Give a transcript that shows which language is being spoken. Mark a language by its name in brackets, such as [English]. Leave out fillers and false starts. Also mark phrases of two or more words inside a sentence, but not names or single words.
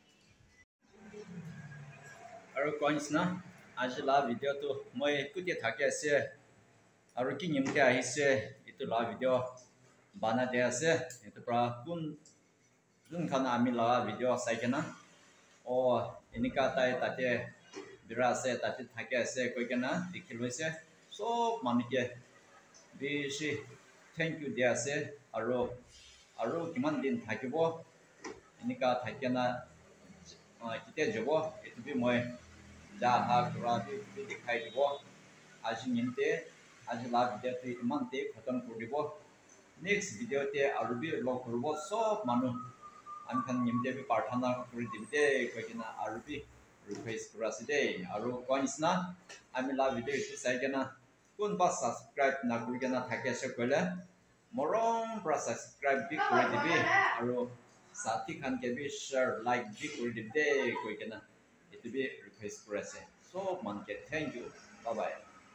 [Naga Pidgin] aro koinsna ajla video to moi kutie thake ase aro ki nimte ahise itu la video bana de ase itu pra kun khana ami la video saikena o enika tai tate bira ase tate thake ase koikena dikhiloise sob manike bishi [English] thank you [Naga Pidgin] de ase aro kiman din thakibo enika thakena kite jobo itu bi moi jaha kura bi dikhai dibo aji nimte aji la video te iman te khatam koribo [English] next video [Naga Pidgin] te arubi log korbo sob manu amkhan nimte bi parthana kori dibte koikena arubi request kuraside aru koinsna ami la video itu saigena kun ba subscribe na kurigena thake se koile morom pra subscribe bi kori dibi aru sathi khan ke bi share like bi kori dibte koikena itu bi request kurase so man ke [English] thank you bye bye